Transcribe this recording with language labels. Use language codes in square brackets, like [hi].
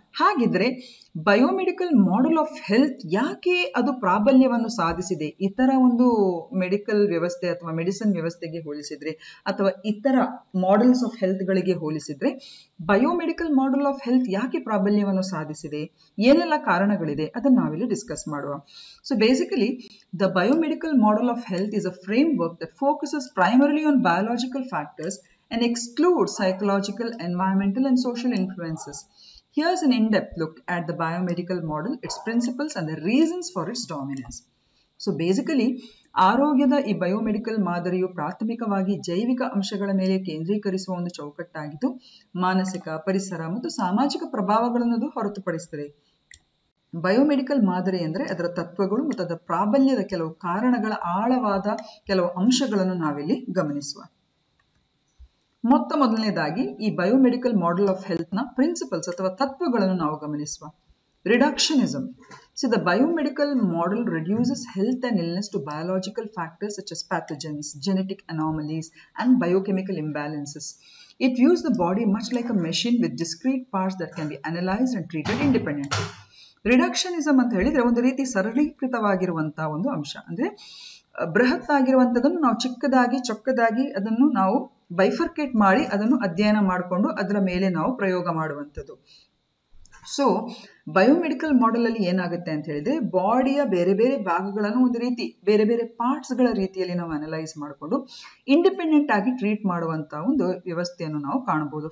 [kn] ಹಾಗಿದ್ರೆ biomedical model of health ಯಾಕೆ ಅದು ಪ್ರಾಬಲ್ಯವನ್ನು ಸಾಧಿಸಿದೆ ಇತರ ಒಂದು ಮೆಡಿಕಲ್ ವ್ಯವಸ್ಥೆ ಅಥವಾ ಮೆಡಿಸಿನ್ ವ್ಯವಸ್ಥೆಗೆ ಹೋಲಿಸಿದ್ರೆ, ಅಥವಾ ಇತರ ಮಾಡೆಲ್ಸ್ ಆಫ್ ಹೆಲ್ತ್ ಗಳಿಗೆ ಹೋಲಿಸಿದ್ರೆ ಬಯೋಮೆಡಿಕಲ್ ಮಾಡೆಲ್ ಆಫ್ ಹೆಲ್ತ್ ಯಾಕೆ ಪ್ರಾಬಲ್ಯವನ್ನು ಸಾಧಿಸಿದೆ, ಏನೆಲ್ಲ ಕಾರಣಗಳಿದೆ ಅದನ್ನು ನಾವಿಲ್ಲಿ ಡಿಸ್ಕಸ್ ಮಾಡುವ. [en] So basically the biomedical model of health is a framework that focuses primarily on biological factors and excludes psychological, environmental and social influences. Here's an in-depth look at the biomedical model, its principles and the reasons for its dominance. So basically, [kn] ಆರೋಗ್ಯದ ಈ biomedical ಮಾದರಿಯು ಪ್ರಾಥಮಿಕವಾಗಿ ಜೈವಿಕ ಅಂಶಗಳ ಮೇಲೆ ಕೇಂದ್ರೀಕರಿಸುವ ಒಂದು ಚೌಕಟ್ಟಾಗಿದ್ದು, ಮಾನಸಿಕ, ಪರಿಸರ ಮತ್ತು ಸಾಮಾಜಿಕ ಪ್ರಭಾವಗಳನ್ನು ಹೊರತುಪಡಿಸುತ್ತದೆ. ಬಯೋಮೆಡಿಕಲ್ ಮಾದರಿ ಅಂದರೆ ಅದರ ತತ್ವಗಳು ಮತ್ತು ಅದರ ಪ್ರಾಬಲ್ಯದ ಕೆಲವು ಕಾರಣಗಳ ಆಳವಾದ ಕೆಲವು ಅಂಶಗಳನ್ನು ನಾವಿಲ್ಲಿ ಗಮನಿಸುವ. ಮೊದಲನೇದಾಗಿ ಈ ಬಯೋಮೆಡಿಕಲ್ ಮಾಡೆಲ್ ಆಫ್ ಹೆಲ್ತ್ ನ ಪ್ರಿನ್ಸಿಪಲ್ಸ್ ಅಥವಾ ತತ್ವಗಳನ್ನು ನಾವು ಗಮನಿಸುವ. [en] Reductionism. So the biomedical model reduces health and illness to biological factors such as pathogens, genetic anomalies and biochemical imbalances. It views the body much like a machine with discrete parts that can be analyzed and treated independently. [kn] ರಿಡಕ್ಷನಿಸಮ್ ಅಂತ ಹೇಳಿದ್ರೆ ಒಂದು ರೀತಿ ಸರಳೀಕೃತವಾಗಿರುವಂತಹ ಒಂದು ಅಂಶ. ಅಂದ್ರೆ ಬೃಹತ್ ಆಗಿರುವಂಥದ್ದನ್ನು ನಾವು ಚಿಕ್ಕದಾಗಿ ಚೊಕ್ಕದಾಗಿ ಅದನ್ನು ನಾವು ಬೈಫರ್ಕೇಟ್ ಮಾಡಿ ಅದನ್ನು ಅಧ್ಯಯನ ಮಾಡಿಕೊಂಡು ಅದರ ಮೇಲೆ ನಾವು ಪ್ರಯೋಗ ಮಾಡುವಂಥದ್ದು. ಸೊ ಬಯೋಮೆಡಿಕಲ್ ಮಾಡೆಲ್ ಅಲ್ಲಿ ಏನಾಗುತ್ತೆ ಅಂತ ಹೇಳಿದ್ರೆ, ಬಾಡಿಯ ಬೇರೆ ಬೇರೆ ಭಾಗಗಳನ್ನು ಒಂದು ರೀತಿ ಬೇರೆ ಬೇರೆ ಪಾರ್ಟ್ಸ್ಗಳ ರೀತಿಯಲ್ಲಿ ನಾವು ಅನಲೈಸ್ ಮಾಡಿಕೊಂಡು ಇಂಡಿಪೆಂಡೆಂಟ್ ಆಗಿ ಟ್ರೀಟ್ ಮಾಡುವಂತ ಒಂದು ವ್ಯವಸ್ಥೆಯನ್ನು ನಾವು ಕಾಣಬಹುದು.